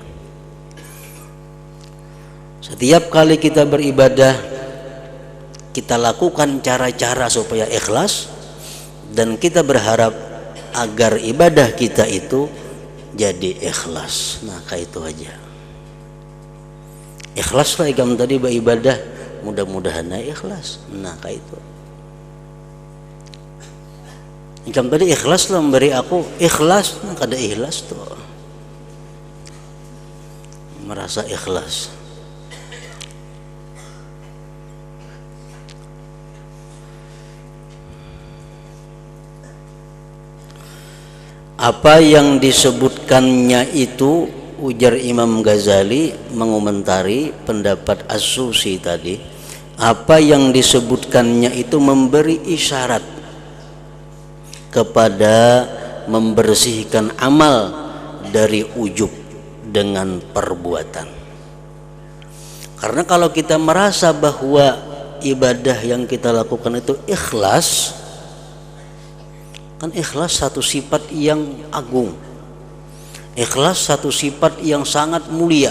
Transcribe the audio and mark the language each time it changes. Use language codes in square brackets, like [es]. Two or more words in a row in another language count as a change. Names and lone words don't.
[id] Setiap kali kita beribadah, kita lakukan cara-cara supaya ikhlas, dan kita berharap agar ibadah kita itu jadi ikhlas. [bjn] Nah, kayak itu aja. Ikhlaslah ikam tadi beribadah, mudah-mudahan ikhlas. Nah, kayak itu. Ikam tadi ikhlaslah memberi aku, ikhlas. Nah, kada ikhlas tuh. Merasa ikhlas. [id] Apa yang disebutkannya itu, ujar Imam Ghazali mengomentari pendapat As-Susi tadi, apa yang disebutkannya itu memberi isyarat kepada membersihkan amal dari ujub dengan perbuatan. Karena kalau kita merasa bahwa ibadah yang kita lakukan itu ikhlas, kan ikhlas satu sifat yang agung, ikhlas satu sifat yang sangat mulia.